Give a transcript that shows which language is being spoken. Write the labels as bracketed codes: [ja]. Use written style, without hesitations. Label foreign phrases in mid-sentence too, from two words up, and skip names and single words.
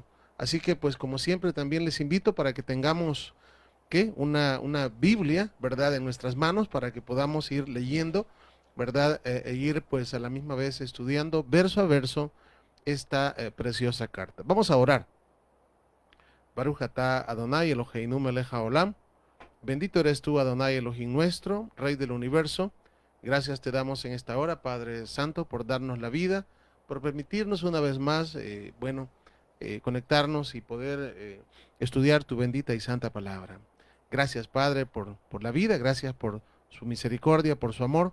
[es] Así que pues como siempre también les invito para que tengamos que una Biblia, ¿verdad? En nuestras manos para que podamos ir leyendo, ¿verdad? E ir pues a la misma vez estudiando verso a verso esta preciosa carta. Vamos a orar. [he] ברוך אתה אדוני אלוהינו מלך העולם. [es] Bendito eres tú, Adonai Elohim nuestro, Rey del universo. Gracias te damos en esta hora, Padre Santo, por darnos la vida, por permitirnos una vez más, conectarnos y poder estudiar tu bendita y santa palabra. Gracias, Padre, por la vida, gracias por su misericordia, por su amor.